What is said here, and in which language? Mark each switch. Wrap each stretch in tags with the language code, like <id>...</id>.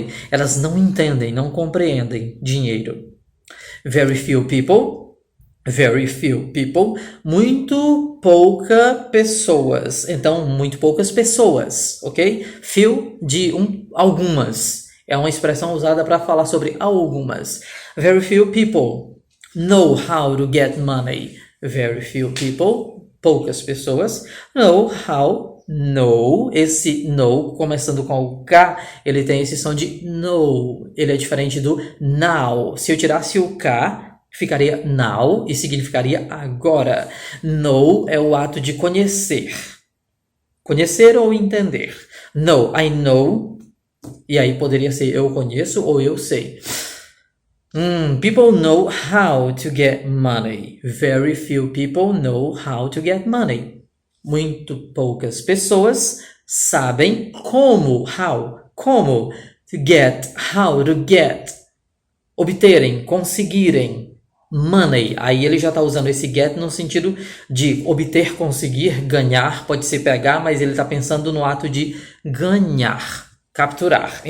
<pt>Elas não entendem, não compreendem dinheiro.</pt> <en>Very few people,</en> <pt>muito poucas pessoas. Então, muito poucas pessoas, ok? Few de algumas. É uma expressão usada para falar sobre algumas.</pt> <en>Very few people know how to get money. Very few people,</en> <pt>poucas pessoas,</pt> <en>know how.</en> <pt>Know, esse know, começando com o K, ele tem esse som de know. Ele é diferente do now. Se eu tirasse o K, ficaria now e significaria agora. Know é o ato de conhecer. Conhecer ou entender.</pt> <en>Know, I know.</en> <pt>E aí poderia ser eu conheço ou eu sei.</pt> <en>People know how to get money. Very few people know how to get money.</en> <pt>Muito poucas pessoas sabem como</pt> <en>to get,</en> <pt>obterem, conseguirem money. Aí ele já está usando esse get no sentido de obter, conseguir, ganhar, pode ser pegar, mas ele está pensando no ato de ganhar, capturar.</pt>